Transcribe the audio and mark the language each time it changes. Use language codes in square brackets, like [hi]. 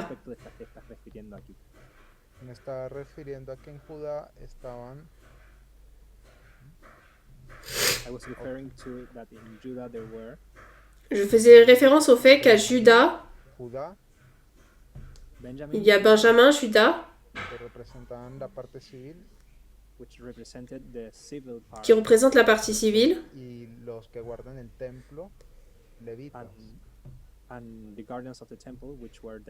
[es] Respecto de esta te estás refiriendo aquí. Me estaba refiriendo a que en Judá estaban [en] I was referring to that in Judah there were [fr] Je faisais référence au fait qu'à Juda, [es] Judá, [en] Benjamin, [fr] il y a Benjamin, Juda, [es] que representaban la parte civil, [en] which represented the civil part, [fr] qui représente la partie civile, [es] y los que guardan el templo, levitas. [en] and the guardians of the temple, which were the